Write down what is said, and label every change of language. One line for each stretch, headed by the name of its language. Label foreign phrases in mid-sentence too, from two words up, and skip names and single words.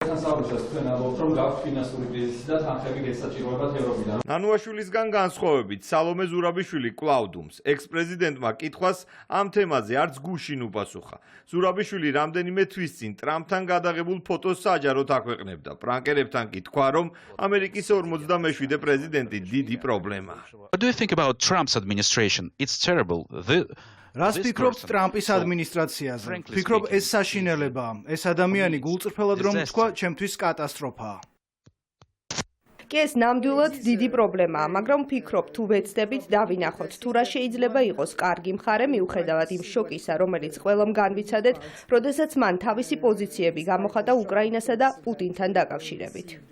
Georgian: ნანუაშვილისგან განსხვავებით, სალომე ზურაბიშვილი კვლავდუმს. ექს-პრეზიდენტმა კითხვას ამ თემაზე არც გუშინ უპასუხა. ზურაბიშვილი რამდენიმე თვის წინ ტრამპთან გადაღებულ ფოტოს საჯაროდ აქვეყნებდა. პრანკერებთან კი თქვა, რომ ამერიკის 47 პრეზიდენტი დიდი პრობლემაა.
English: What do you think about Trump's administration? It's terrible.
Georgian: რას ფიქრობთ ტრამპის ადმინისტრაციაზე? ფიქრობ ეს საშინელებაა. ეს ადამიანი გულწრფელად რომ თქვა, ჩემთვის კატასტროფაა. კი ეს ნამდვილად დიდი პრობლემაა, მაგრამ ვფიქრობ, თუ ვეცდებით დავინახოთ, თუ რა შეიძლება იყოს კარგი მხარე მიუხედავად იმ შოკისა, რომელიც ყველამ განვიცადეთ, როდესაც მან თავისი პოზიციები გამოხატა უკრაინასა და პუტინთან დაკავშირებით.